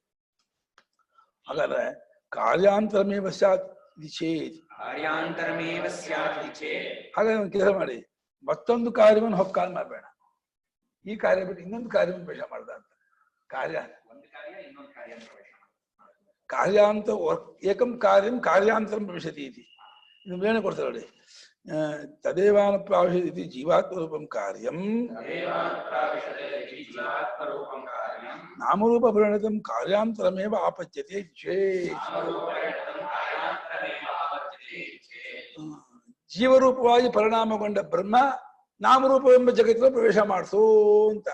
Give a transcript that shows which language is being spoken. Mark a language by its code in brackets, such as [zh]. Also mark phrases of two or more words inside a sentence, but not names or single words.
[kn] ಹಾಗಾದ್ರೆ [sa] ಕಾರ್ಯಾಂತರಮೇವ ಸ್ಯಾತ್ ಚೇತ್, [kn] ಹಾಗಾದ್ರೆ ಒಂದು ಕೆಲಸ ಮಾಡಿ, ಮತ್ತೊಂದು ಕಾರ್ಯವನ್ನು ಹೊಕ್ಕಾಲ್ ಮಾಡಬೇಡ. ಈ ಕಾರ್ಯ ಬಿಟ್ಟು ಇನ್ನೊಂದು ಕಾರ್ಯವನ್ನು ಪ್ರವೇಶ ಮಾಡ್ದ ಅಂತ. [sa] ಕಾರ್ಯಾಂತ ಏಕಂ ಕಾರ್ಯಂ ಕಾರ್ಯಾಂತರಂ ಪ್ರವೇಶತಿ ಇತಿ. [kn] ಇದು ಏನು ಕೊಡ್ತಾರೆ ನೋಡಿ. [sa] ತದೇವಾನುಪ್ರಾವೇಶತಿ ಜೀವಾತ್ಮರೂಪಂ ಕಾರ್ಯಂ ನಾಮರೂಪ ಪರಿಣತಂ ಕಾರ್ಯಾಂತರಮೇವ ಆಪಚ್ಯತೆ ಚೇತ್. [kn] ಜೀವರೂಪವಾಗಿ ಪರಿಣಾಮಗೊಂಡ ಬ್ರಹ್ಮ ನಾಮರೂಪವೆಂಬ ಜಗತ್ತಿನ ಪ್ರವೇಶ ಮಾಡಿಸು ಅಂತ.